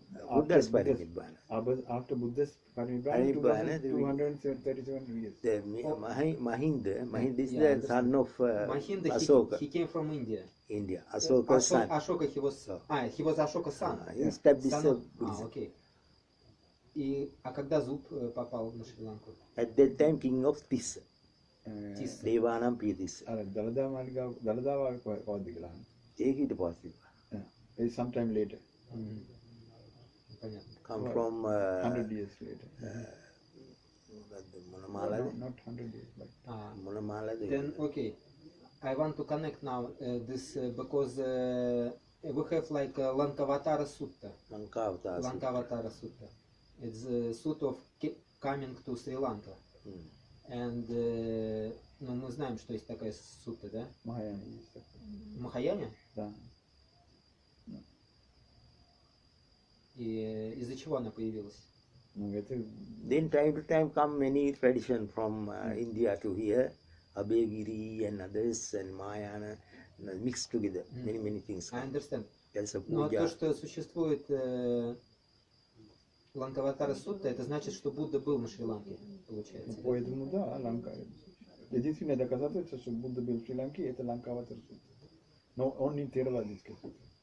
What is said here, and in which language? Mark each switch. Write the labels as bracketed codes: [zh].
[en] Buddha's Parinibbana. After Buddha's Parinibbana, 237 years. Mahinda is the son of Asoka. He came from India. Asoka's son. Ashoka, he was Ashoka's son. He established Buddhism. Okay. [ru] А когда Зуб попал на Шри-Ланку? [en] At that time, king of Tissa. Devanam Piyatissa. Daladava Koddigala. Take it possible. It's sometime later. Come from 100 years later. Munamala. Not 100 years, but Munamala. Then okay, I want to connect now this because we have like Lankavatara Sutta. Lankavatara Sutta. It's a suit of coming to Sri Lanka. [ru] And ну, мы знаем, что есть такая сутта, да? Махаяне есть такое. В Махаяне? Да. И из-за чего она появилась? [en] Then time to time come many tradition from India to here, Abhayagiri and others and Mahayana mixed together. Many things. I understand. [ru] Но то, что существует Ланкаватара Сутта, это значит, что Будда был на Шри-Ланке, получается. Поэтому да, Ланка. Единственное доказательство, что Будда был в Шри-Ланке, это Ланкаватара Сутта. Но он не теравадийский сутта.